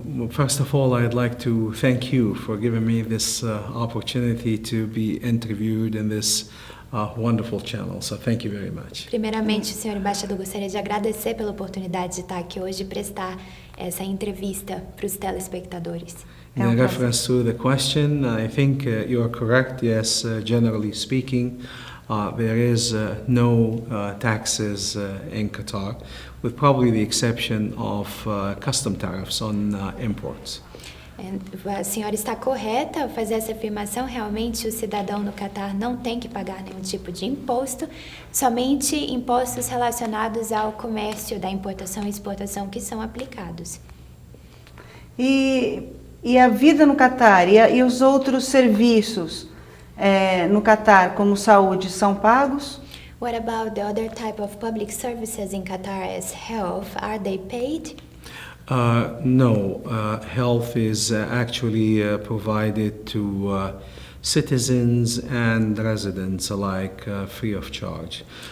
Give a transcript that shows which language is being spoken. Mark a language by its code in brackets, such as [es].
[en] First of all, I'd like to thank you for giving me this opportunity to be interviewed in this wonderful channel. So thank you very much. [pt] Primeiramente, senhor embaixador, gostaria de agradecer pela oportunidade de estar aqui hoje e prestar essa entrevista para os telespectadores. [en] In reference to the question, I think you are correct. Yes, generally speaking, there is no taxes in Qatar, with probably the exception of custom tariffs on imports. [pt] A senhora está correta ao fazer essa afirmação. Realmente, o cidadão no Catar não tem que pagar nenhum tipo de imposto, somente impostos relacionados ao comércio da importação e exportação que são aplicados. E a vida no Catar e os outros serviços no Catar, como saúde, são pagos? [en] What about the other type of public services in Qatar as health? Are they paid? No, health is actually provided to citizens and residents alike, free of charge.